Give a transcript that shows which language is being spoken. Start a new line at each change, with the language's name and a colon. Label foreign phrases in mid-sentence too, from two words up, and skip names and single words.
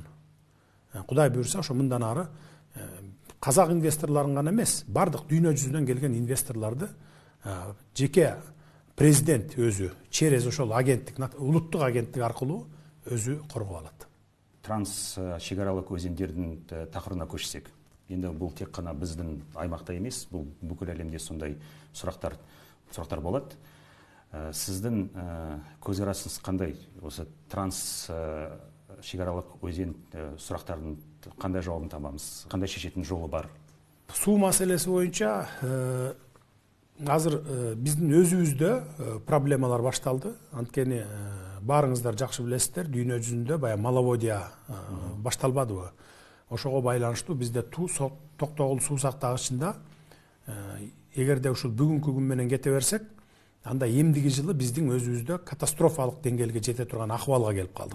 Kyrgyz: Кудай буюрса, ошо мындан ары казак инвесторлорун гана эмес, бардык дүйнө жүзүнөн келген инвесторлорду жеке президент өзү через ошол агенттик, улуттук агенттик аркылуу өзү коргоп алат. Транс шекаралык өзендердин такырына көчсек,
Kazakh: енді бұл тек қана біздің аймақта емес, бұл бүкіл әлемде сондай сұрақтар болады. Сіздің көзқарасыңыз қандай? Осы транс шекаралық өзен сұрақтардың қандай жауабын табамыз? Қандай шешетін жолы бар?
Kyrgyz: Суу маселеси боюнча азыр биздин өзүбүздө проблемалар башталды. Анткени баарыңыздар жакшы билесиздер, дүйнө жүзүндө бая маловодия башталбадыбы? Ошого байланыштуу бизде Токтогул суу сактагычында эгерде ушул бүгүнкү күн менен кете берсек, анда эмдиги жылы биздин өзүбүздө катастрофалык деңгээлге жете турган акыбалга келип калдык.